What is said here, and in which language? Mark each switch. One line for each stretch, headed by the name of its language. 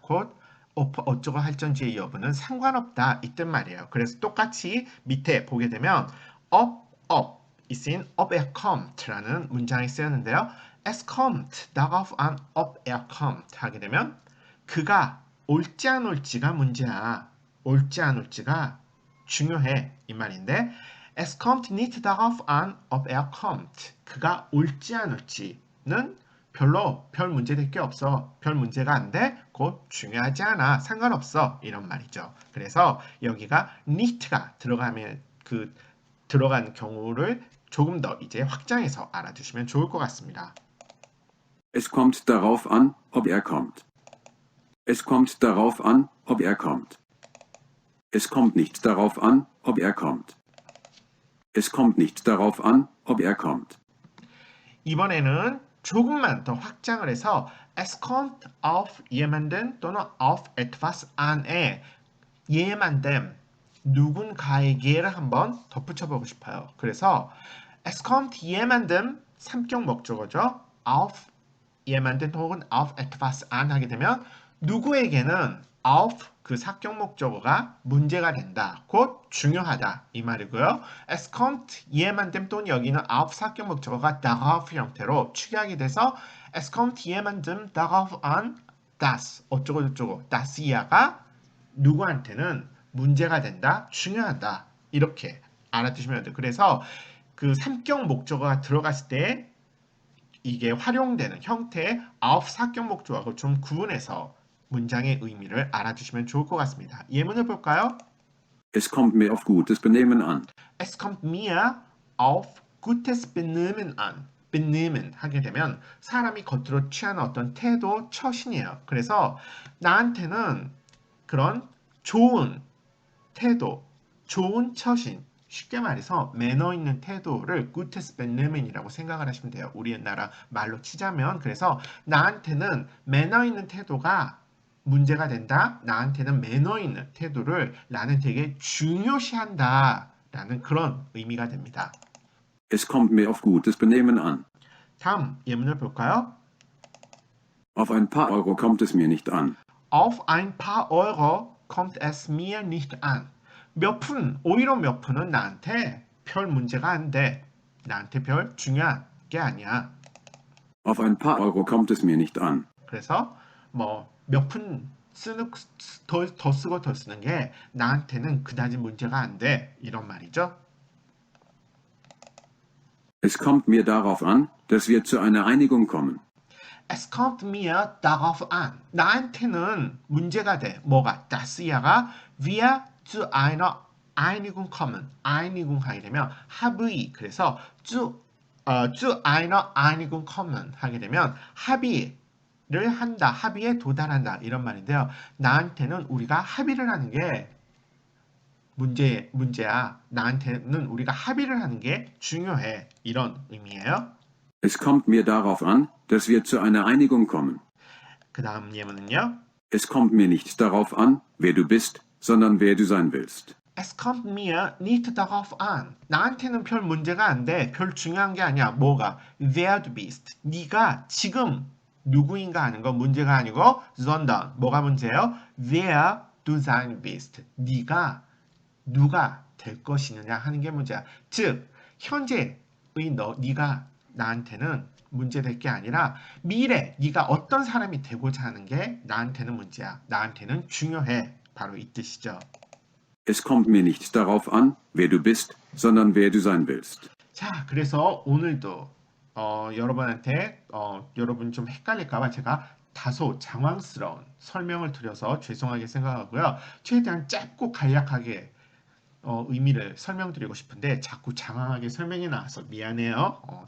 Korean: 곧 어쩌고 할전지의 여부는 상관없다. 이 뜻 말이에요. 그래서 똑같이 밑에 보게 되면 ob 이쓴
German: ob er kommt
Korean: 라는 문장이 쓰였는데요.
German: Es kommt darauf an, ob er kommt
Korean: 하게 되면 그가 올지 안 올지가 문제야. 올지 안 올지가 중요해. 이 말인데
German: Es kommt nicht darauf an, ob er kommt.
Korean: 그가 올지 안 올지는 별 문제 될 게 없어. 별 문제가 안 돼. 곧 중요하지 않아. 상관없어. 이런 말이죠. 그래서 여기가 nicht가 들어간 경우를 조금 더 이제 확장해서 알아두시면 좋을 것 같습니다.
German: Es kommt darauf an, ob er kommt. Es kommt darauf an, ob er kommt. Es kommt nicht darauf an, ob er kommt. Es kommt nicht darauf an, ob er kommt.
Korean: 이번에는 조금만 더 확장을 해서
German: Es kommt auf jemanden
Korean: 또는
German: auf etwas an
Korean: 에 jemandem 누군가에게를 한번 덧붙여보고 싶어요. 그래서
German: Es kommt jemandem
Korean: 3격 목적어죠.
German: auf jemanden
Korean: 혹은
German: auf etwas an
Korean: 하게 되면 누구에게는 auf 그 사격 목적어가 문제가 된다. 곧 중요하다. 이 말이고요.
German: Es kommt jemandem
Korean: 또는 여기는 auf 사격 목적어가 darauf 형태로 축약이 돼서
German: Es kommt jemandem darauf an, dass
Korean: 어쩌고 저쩌고 das 이하가 누구한테는 문제가 된다. 중요하다. 이렇게 알아두시면 돼요. 그래서 그 삼격 목적어가 들어갔을 때 이게 활용되는 형태의 auf 사격 목적어하고 좀 구분해서 문장의 의미를 알아주시면 좋을 것 같습니다. 예문을 볼까요?
German: Es kommt mir auf gutes Benehmen an. Es kommt mir auf gutes Benehmen an.
Korean: Benehmen 하게 되면 사람이 겉으로 취하는 어떤 태도, 처신이에요. 그래서 나한테는 그런 좋은 태도, 좋은 처신, 쉽게 말해서 매너 있는 태도를
German: gutes Benehmen
Korean: 이라고 생각을 하시면 돼요. 우리나라 말로 치자면 그래서 나한테는 매너 있는 태도가 문제가 된다. 나한테는 매너 있는 태도를 나는 되게 중요시한다. 라는 그런 의미가 됩니다.
German: Es kommt mir auf gutes Benehmen an.
Korean: 다음 예문을 볼까요?
German: Auf ein paar Euro kommt es mir nicht an. Auf ein paar Euro kommt es mir nicht an.
Korean: 몇 푼, 오히려 몇 푼은 나한테 별 문제가 안 돼. 나한테 별 중요한 게 아니야.
German: Auf ein paar Euro kommt es mir nicht an.
Korean: 그래서 몇 푼 더 쓰고 더 쓰는 게 나한테는 그다지 문제가 안 돼. 이런 말이죠.
German: Es kommt mir darauf an, dass wir zu einer Einigung kommen. Es kommt mir darauf an.
Korean: 나한테는 문제가 돼. 뭐가?
German: das야가 wir zu einer Einigung kommen.
Korean: Einigung 하게 되면 합의. 그래서
German: zu einer Einigung kommen
Korean: 하게 되면 합의를 한다. 합의에 도달한다. 이런 말인데요. 나한테는 우리가 합의를 하는 게 문제야. 나한테는 우리가 합의를 하는 게 중요해. 이런 의미예요.
German: Es kommt mir darauf an, dass wir zu einer Einigung kommen.
Korean: 그 다음 예문은요.
German: Es kommt mir nicht darauf an, wer du bist, sondern wer du sein willst. Es kommt mir nicht darauf an.
Korean: 나한테는 별 문제가 안 돼. 별 중요한 게 아니야. 뭐가?
German: Wer du bist.
Korean: 네가 지금 누구인가 하는 건 문제가 아니고 sondern 뭐가 문제예요?
German: Wer du sein willst.
Korean: 네가 누가 될 것이느냐 하는 게 문제야. 즉 현재의 네가 나한테는 문제될 게 아니라 미래 네가 어떤 사람이 되고자 하는 게 나한테는 문제야. 나한테는 중요해. 바로 이 뜻이죠.
German: Es kommt mir nicht darauf an, wer du bist, sondern wer du sein willst.
Korean: 자, 그래서 오늘도 여러분한테 여러분 좀 헷갈릴까봐 제가 다소 장황스러운 설명을 드려서 죄송하게 생각하고요. 최대한 짧고 간략하게 의미를 설명드리고 싶은데 자꾸 장황하게 설명이 나와서 미안해요.